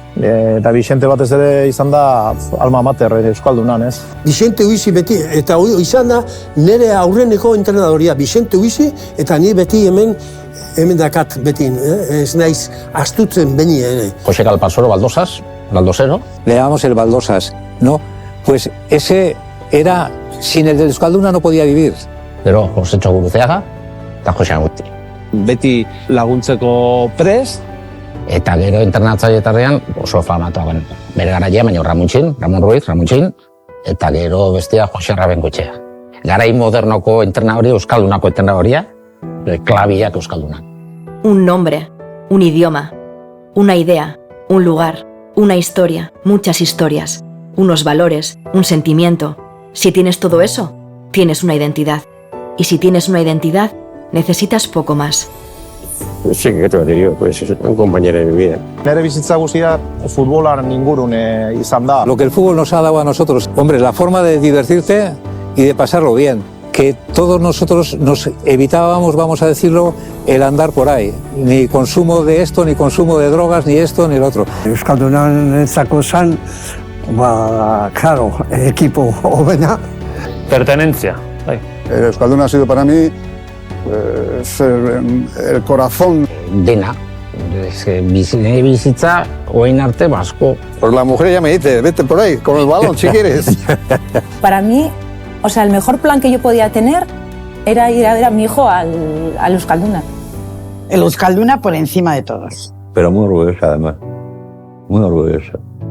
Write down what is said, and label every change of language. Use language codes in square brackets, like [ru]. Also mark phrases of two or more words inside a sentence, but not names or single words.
[eu] Eta Vicente batez ere izan da alma mater Euskaldunan, ez? Vicente Huizi beti, eta izan da nire aurreneko entrenadoria, Vicente Huizi, eta ni beti hemen dakat beti, ez naiz astutzen beni ere. José Calpasoro, Baldosero. [es] Le llamamos el Baldosas, ¿no? Pues ese era, sin el de Euskalduna no podía vivir. [eu] Gero, José Txoguruzeaga eta Jose Agurti. Beti laguntzeko prest. Eta gero internatzailetarrean oso famatoa bere garaia, baina Ramon Ruiz, eta gero bestia Jose Rabengoetxea. Garai modernoko entrenadori, Euskaldunako entrenadoria, klabiak Euskalduna. [es] Un nombre, un idioma, una idea, un lugar, una historia, muchas historias, unos valores, un sentimiento. Si tienes todo eso, tienes una identidad. Y si tienes una identidad, necesitas poco más. Sí, que te digo, pues es un compañero de mi vida. [eu] Nere bizitza guztia futbolaren ingurun izan da. [es] Lo que el fútbol nos ha dado a nosotros, hombre, la forma de divertirte y de pasarlo bien. Que todos nosotros nos evitábamos, vamos a decirlo, el andar por ahí. Ni consumo de esto, ni consumo de drogas, ni esto, ni el otro. [eu] Euskaldunan ezako zan, claro, equipo hobena. [es] Pertenencia. Euskalduna ha sido para mí el corazón. [eu] Dena. Bizitza, oain arte, basko. [es] Pues la mujer ya me dice, vete por ahí, con el balón, si quieres. Para mí, o sea, el mejor plan que yo podía tener era ir a ver a mi hijo al Euskalduna. El Euskalduna por encima de todos. Pero muy orgullosa, además. Muy orgullosa.